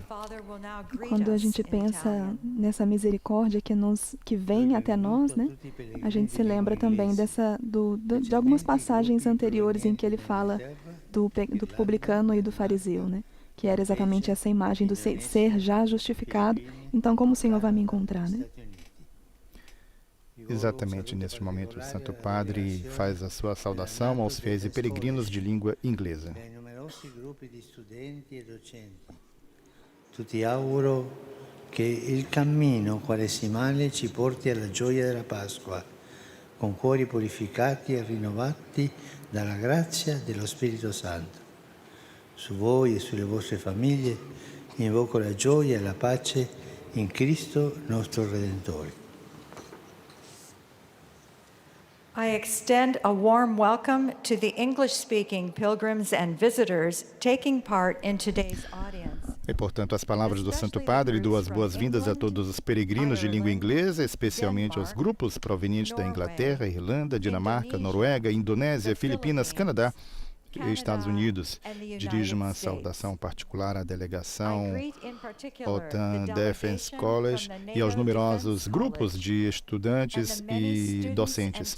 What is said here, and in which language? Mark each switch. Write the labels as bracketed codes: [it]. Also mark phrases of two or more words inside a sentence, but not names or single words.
[pt] Quando a gente pensa nessa misericórdia que vem até nós, né, a gente se lembra também de algumas passagens anteriores em que ele fala do publicano e do fariseu, né, que era exatamente essa imagem do ser já justificado. Então, como o Senhor vai me encontrar, né? Exatamente neste momento, o Santo Padre faz a sua saudação aos fiéis e peregrinos de língua inglesa. [it] Ti auguro che il cammino quaresimale ci porti alla gioia della Pasqua, con cuori purificati e rinnovati dalla grazia dello Spirito Santo. Su voi e sulle vostre famiglie invoco la gioia e la pace in Cristo nostro Redentore. [en] I extend a warm welcome to the English-speaking pilgrims and visitors taking part in today's audience. [pt] E, portanto, as palavras do Santo Padre dão as boas-vindas a todos os peregrinos de língua inglesa, especialmente aos grupos provenientes da Inglaterra, Irlanda, Dinamarca, Noruega, Indonésia, Filipinas, Canadá e Estados Unidos. Dirijo uma saudação particular à delegação OTAN Defense College e aos numerosos grupos de estudantes e docentes.